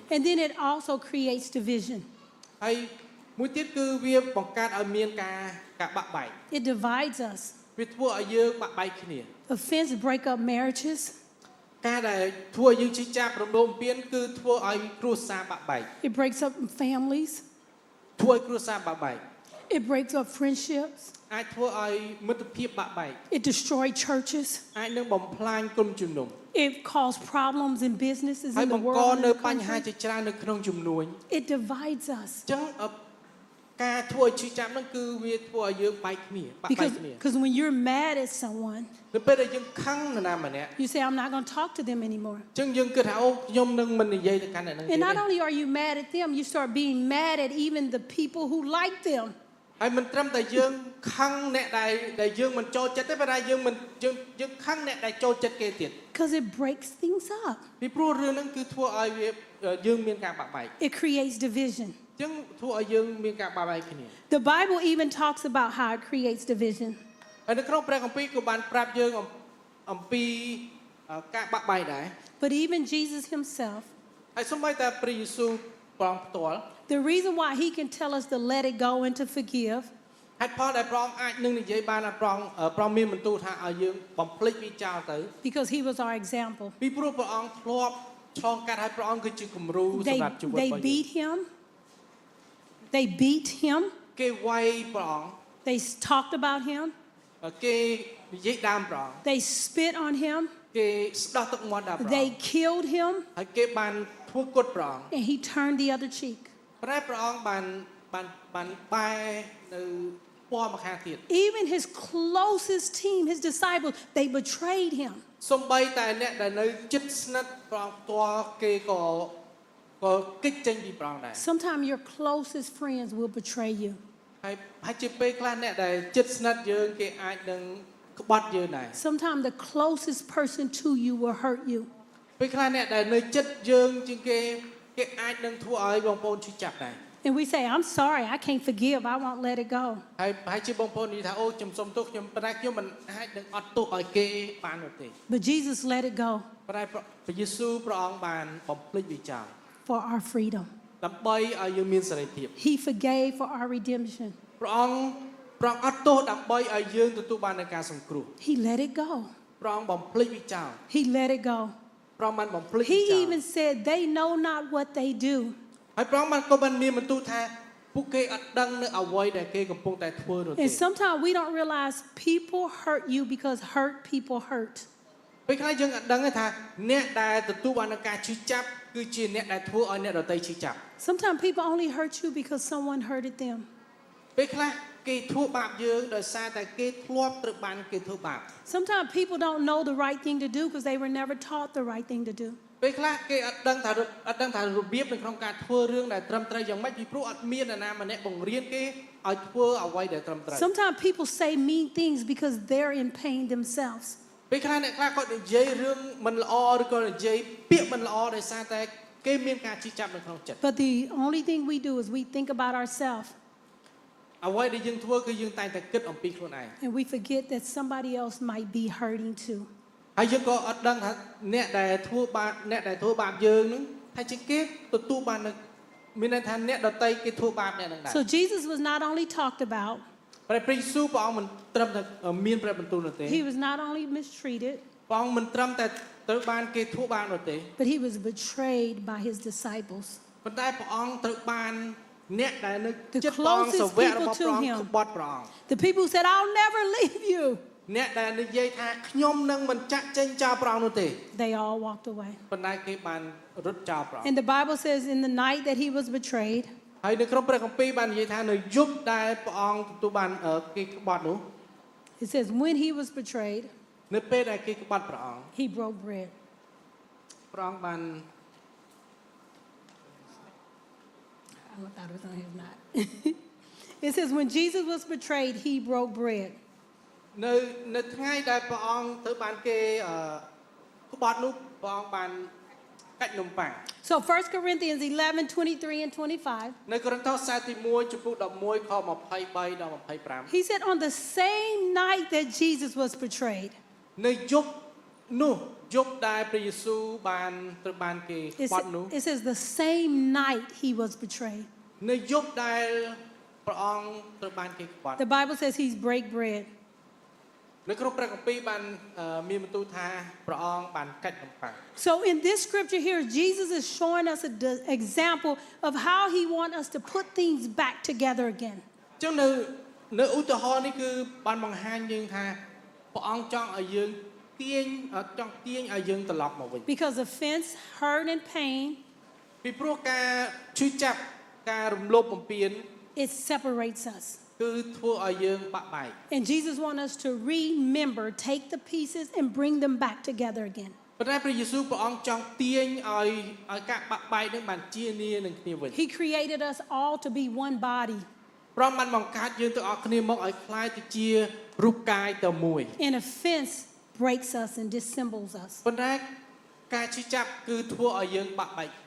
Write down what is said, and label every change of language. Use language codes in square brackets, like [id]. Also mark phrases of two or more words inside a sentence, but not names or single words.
[en] And then it also creates division. [km] ហើយមួយទៀតគឺវាបង្កើតឲ្យមានការបាក់បែក [en] It divides us. [km] វាធ្វើឲ្យយើងបាក់បែកគ្នា [en] Offense break up marriages. [km] ការដែលធ្វើឲ្យយើងជិះចាប់រំលោភបំពានគឺធ្វើឲ្យគ្រួសារបាក់បែក [en] It breaks up families. [km] ធ្វើឲ្យគ្រួសារបាក់បែក [en] It breaks up friendships. [km] អាចធ្វើឲ្យមិត្តភាពបាក់បែក [en] It destroys churches. [km] អាចនឹងបំផ្លាញគុណជំនុំ [en] It causes problems in businesses [km] ហើយ [en] in the [km] បង្ក [en] world. And [km] នៅ [en] in the [km] បញ្ហា [en] country. [km] ជាច្រើននៅក្នុងជំនួញ [en] It divides us [km] អញ្ចឹងការធ្វើឲ្យឈឺចាប់ហ្នឹងគឺវាធ្វើឲ្យយើងបែកគ្នាបាក់បែកគ្នា [en] because when you're mad at someone, [km] នៅពេលដែលយើងខឹងនរណាម្នាក់ [en] you say, "I'm not going to talk to them anymore." [km] អញ្ចឹងយើងគិតថាអូខ្ញុំនឹងមិននិយាយទៅកាន់អ្នកហ្នឹង [en] And [km] ទេ [en] not only are you mad at them, you start being mad at even the people who like them. [km] ហើយមិនត្រឹមតែយើងខឹងអ្នកដែលយើងមិនចូលចិត្តទេប៉ុន្តែយើងខឹងអ្នកដែលចូលចិត្តគេទៀត [en] Because it breaks things up. [km] ពីព្រោះរឿងហ្នឹងគឺធ្វើឲ្យវាយើងមានការបាក់បែក [en] It creates division. [km] អញ្ចឹងធ្វើឲ្យយើងមានការបាក់បែកគ្នា [en] The Bible even talks about how it creates division. [km] ហើយនៅក្នុងព្រះគម្ពីរក៏បានប្រាប់យើងអំពីការបាក់បែកដែរ [en] But even Jesus himself, [km] ហើយសូម្បីតែព្រះយេស៊ូវព្រះអង្គផ្ទាល់ [en] the reason why he can tell us to let it go and to forgive [km] ហេតុផលដែលព្រះអង្គអាចនឹងនិយាយបានថាព្រះអង្គមានបន្ទូលថាឲ្យយើងបំភ្លេចវាចោលទៅ [en] because he was our example. [km] ពីព្រោះព្រះអង្គធ្លាប់ឆ្លងកាត់ហើយព្រះអង្គគឺជាគំរូសម្រាប់ជីវិត [en] They [km] របស់យើង [en] beat him. They beat him. [km] គេវាយព្រះអង្គ [en] They talked about him. [km] គេនិយាយដើមព្រះអង្គ [en] They spit on him. [km] គេស្ដោះទឹកមាត់ដល់ព្រះ [en] They [km] អង្គ [en] killed him. [km] ហើយគេបានធ្វើគុតព្រះអង្គ [en] And he turned the other cheek. [km] ប៉ុន្តែព្រះអង្គបានបែរនៅពណ៌ម្ខាងទៀត [en] Even his closest team, his disciples, they betrayed him. [km] សំបីតែអ្នកដែលនៅជិតស្និទ្ធព្រះអង្គផ្ទាល់គេក៏គេចចេញពីព្រះអង្គដែរ [en] Sometimes your closest friends will betray you. [km] ហើយជាពេលខ្លះអ្នកដែលជិតស្និទ្ធយើងគេអាចនឹងក្បត់យើងដែរ [en] Sometimes the closest person to you will hurt you. [km] ពេលខ្លះអ្នកដែលនៅជិតយើងជាងគេអាចនឹងធ្វើឲ្យបងប្អូនឈឺចាប់ដែរ [en] And we say, "I'm sorry, I can't forgive. I won't let it go." [km] ហើយជាបងប្អូននិយាយថាអូខ្ញុំសុំទោសខ្ញុំប៉ុន្តែខ្ញុំមិនអាចនឹងអត់ទោសឲ្យគេបាននោះទេ [en] But Jesus let it go [km] ប៉ុន្តែព្រះយេស៊ូវព្រះអង្គបានបំភ្លេចវាចោល [en] for our freedom. [km] ដើម្បីឲ្យយើងមានសេរីភាព [en] He forgave for our redemption. [km] ព្រះអង្គអត់ទោសដើម្បីឲ្យយើងទទួលបាននូវការសង្គ្រោះ [en] He let it go. [km] ព្រះអង្គបំភ្លេចវាចោល [en] He let it go. [km] ព្រះអង្គបានបំភ្លេចវាចោ [en] He [km] ល [en] even said, "They know not what they do." [km] ហើយព្រះអង្គក៏បានមានបន្ទូលថាពួកគេអត់ដឹងនៅអ្វីដែលគេកំពុងតែធ្វើនោះទេ [en] And sometimes we don't realize people hurt you because hurt people hurt. [km] ពេលខ្លះយើងអត់ដឹងទេថាអ្នកដែលទទួលបាននូវការឈឺចាប់គឺជាអ្នកដែលធ្វើឲ្យអ្នកដទៃឈឺចាប់ [en] Sometimes people only hurt you because someone hurted them. [km] ពេលខ្លះគេធ្វើបាបយើងដោយសារតែគេធ្លាប់ត្រូវបានគេធ្វើបាប [en] Sometimes people don't know the right thing to do because they were never taught the right thing to do. [km] ពេលខ្លះគេអត់ដឹងថារបៀបនៅក្នុងការធ្វើរឿងដែលត្រឹមត្រូវយ៉ាងម៉េចពីព្រោះអត់មាននរណាម្នាក់បង្រៀនគេឲ្យធ្វើអ្វីដែលត្រឹមត្រូវ [en] Sometimes people say mean things because they're in pain themselves. [km] ពេលខ្លះអ្នកខ្លះគាត់និយាយរឿងមិនល្អឬក៏និយាយពាក្យមិនល្អដោយសារតែគេមានការឈឺចាប់នៅក្នុងចិត្ត [en] But the only thing we do is we think about ourselves [km] អ្វីដែលយើងធ្វើគឺយើងតែងតែគិតអំពីខ្លួនឯង [en] and we forget that somebody else might be hurting too. [km] ហើយយើងក៏អត់ដឹងថាអ្នកដែលធ្វើបាបយើងនឹងថាជាគេទទួលបាននៅមានន័យថាអ្នកដតីគេធ្វើបាបអ្នកនឹងដែរ [en] So Jesus was not only talked about, [km] ព្រះយេស៊ូវព្រះអង្គមិនត្រឹមតែមានព្រះបន្ទូលនោះទេ [en] he was not only mistreated, [km] ព្រះអង្គមិនត្រឹមតែត្រូវបានគេធ្វើបាបនោះទេ [en] but he was betrayed by his disciples. [km] ប៉ុន្តែព្រះអង្គត្រូវបានអ្នកដែលនៅ [en] The [km] ចិត្តព្រះអង្គ [en] closest [km] សាវករបស់ [en] people to [km] ព្រះអង្គ [en] him. [km] ក្បត់ព្រះអង្គ [en] The people who said, "I'll never leave you," [km] អ្នកដែលនិយាយថាខ្ញុំនឹងមិនចាក់ចេញចោលព្រះអង្គនោះទេ [en] they all walked away. [km] ប៉ុន្តែគេបានរត់ចោលព្រះអង្គ [en] And the Bible says in the night that he was betrayed, [km] ហើយនៅក្នុងព្រះគម្ពីរបាននិយាយថានៅយប់ដែលព្រះអង្គទទួលបានគេក្បត់នោះ [en] it says when he was betrayed, [km] នៅពេលដែលគេក្បត់ព្រះអង្គ [en] he broke bread. [km] ព្រះអង្គបាន [en] I thought it was on here, not. It says, when Jesus was betrayed, he broke bread. [km] នៅថ្ងៃដែលព្រះអង្គត្រូវបានគេក្បត់នោះព្រះអង្គបានកាច់នំប៉័ង [en] So 1 Corinthians 11:23 and 25. [km] នៅកូរិនថូសខ្សែទី1ចំពោះ11ខ23ដល់25 [en] He said, on the same night that Jesus was betrayed. [km] នៅយប់នោះយប់ដែលព្រះយេស៊ូវបានត្រូវបានគេក្បត់នោះ [en] It says the same night he was betrayed. [km] នៅយប់ដែលព្រះអង្គត្រូវបានគេក្បត់ [en] The Bible says he's break bread. [km] នៅក្នុងព្រះគម្ពីរបានមានបន្ទូលថាព្រះអង្គបានកាច់នំប៉័ង [en] So in this scripture here, Jesus is showing us an example of how he wants us to put things back together again. [km] អញ្ចឹងនៅឧទាហរណ៍នេះគឺបានបង្ហាញយើងថាព្រះអង្គចង់ឲ្យយើងទាញឲ្យយើងត្រឡប់មកវិញ [en] Because offense, hurt, and pain, [km] ពីព្រោះការឈឺចាប់ការរំលោភបំពាន [en] it separates us. [km] គឺធ្វើឲ្យយើងបាក់បែក [en] And Jesus wants us to remember, take the pieces and bring them back together again. [km] ប៉ុន្តែព្រះយេស៊ូវព្រះអង្គចង់ទាញឲ្យការបាក់បែកនឹងបានជានានឹងគ្នាវិញ [en] He created us all to be one body. [km] ព្រមបានបង្កើតយើងទាំងអស់គ្នាមកឲ្យคล้ายទៅជារូបកាយតែមួយ [en] And offense breaks us and dissembles us. [km] ប៉ុន្តែការឈឺចាប់គឺធ្វើឲ្យយើងបាក់បែកគ្នា